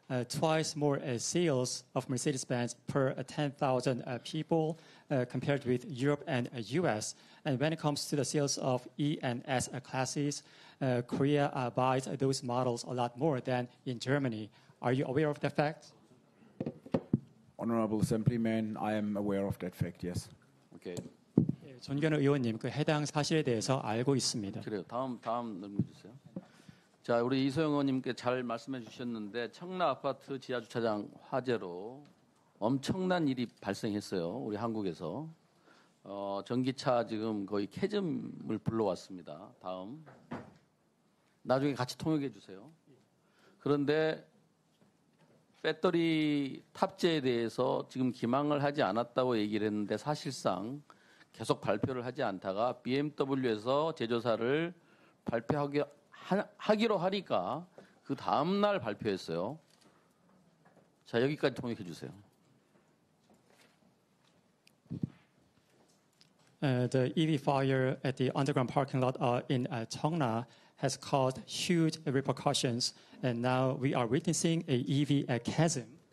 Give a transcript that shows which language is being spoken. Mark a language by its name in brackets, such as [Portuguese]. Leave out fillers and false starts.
[English] twice more sales of Mercedes-Benz per 10,000 people compared with Europe and US. And when it comes to the sales of E and S classes, Korea buys those models a lot more than in Germany. Are you aware of that fact? Honorable Assemblyman, I am aware of that fact, yes. 오케이. [Korean] 예, 존경하는 의원님, 그 해당 사실에 대해서 알고 있습니다. 그래요. 다음 넘겨주세요. 자, 우리 이소영 의원님께 잘 말씀해 주셨는데 청라 아파트 지하 주차장 화재로 엄청난 일이 발생했어요. 우리 한국에서 전기차 지금 거의 캐즘을 불러왔습니다. 다음 나중에 같이 통역해 주세요. 그런데 배터리 탑재에 대해서 지금 기망을 하지 않았다고 얘기를 했는데 사실상 계속 발표를 하지 않다가 BMW에서 제조사를 발표하기로 하니까 그 다음 날 발표했어요. 자, 여기까지 통역해 주세요. [English] The EV fire at the underground parking lot in Cheongna has caused huge repercussions, and now we are witnessing a EV chasm.